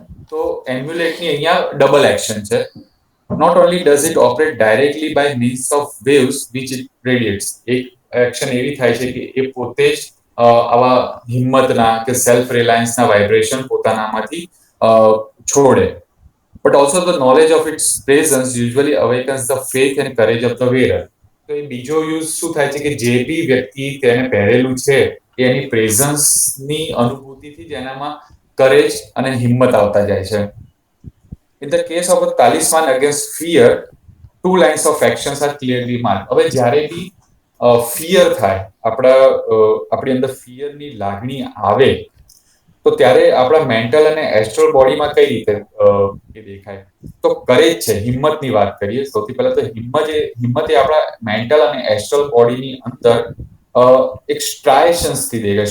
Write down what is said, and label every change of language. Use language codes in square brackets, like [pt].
[gu] તો એમ્યુલેટની અહીંયા double action છે. [en] Not only does it operate directly by means of waves which it radiates, [gu] એક action એવી થાય છે કે એ પોતે જ આવા હિંમતના કે સેલ્ફ રિલાયન્સના વાઇબ્રેશન પોતાનામાંથી છોડે. [en] But also the knowledge of its presence usually awakens the faith and courage of the wearer. [gu] તો એ બીજો યુઝ શું થાય છે કે જે બી વ્યક્તિ તેને પહેરેલું છે એની પ્રેઝન્સની અનુભૂતિથી જ એનામાં કરેજ અને હિંમત આવતા જાય છે. [en] In the case of a talisman against fear, two lines of actions are clearly marked. [gu] હવે જ્યારે બી ફિયર થાય, આપણી અંદર ફિયરની લાગણી આવે તો ત્યારે આપણા મેન્ટલ અને એસ્ટ્રલ બોડીમાં કઈ રીતે એ દેખાય? તો કરેજ છે, હિંમતની વાત કરીએ. સૌથી પહેલા તો હિંમત એ આપણા મેન્ટલ અને એસ્ટ્રલ બોડીની અંદર એક સ્ટ્રાયશન્સ થી દેખાય.